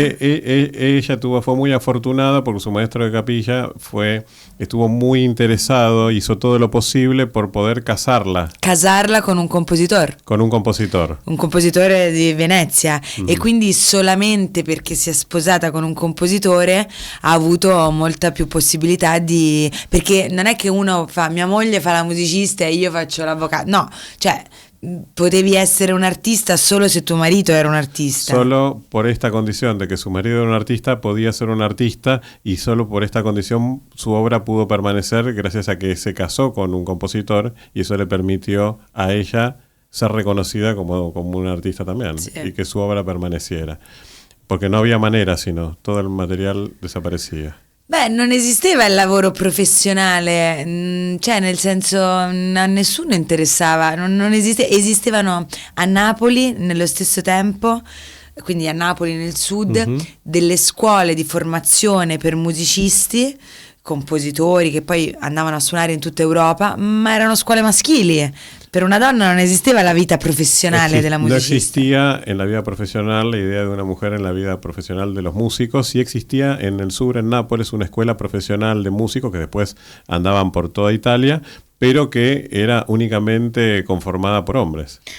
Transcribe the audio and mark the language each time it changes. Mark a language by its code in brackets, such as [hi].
[es] Ella fue muy afortunada porque su maestro de capilla estuvo muy interesado, hizo todo lo posible por poder casarla [it] Con un compositore. [es] con un compositor. [it] Un compositore di Venezia e quindi solamente perché si è sposata con un compositore ha avuto molta più possibilità perché non è che uno fa mia moglie fa la musicista e io faccio l'avvocato, no, cioè potevi essere un artista solo se tuo marito era un artista. [es] Solo por esta condición de que su marido era un artista, podía ser un artista y solo por esta condición su obra pudo permanecer gracias a que se casó con un compositor y eso le permitió a ella ser reconocida como un artista también, sí, y que su obra permaneciera. Porque no había manera, sino todo el material desaparecía. [it] Beh, non esisteva il lavoro professionale, cioè nel senso a nessuno interessava, esistevano a Napoli nello stesso tempo, quindi a Napoli nel sud, delle scuole di formazione per musicisti, compositori che poi andavano a suonare in tutta Europa, ma erano scuole maschili. Per una donna non esisteva la vita professionale della musicista. [es] No existía en la vida profesional la idea de una mujer en la vida profesional de los músicos. Sí existía en el sur, en Nápoles, una escuela profesional de músicos que después andaban por toda Italia, pero que era únicamente conformada por hombres.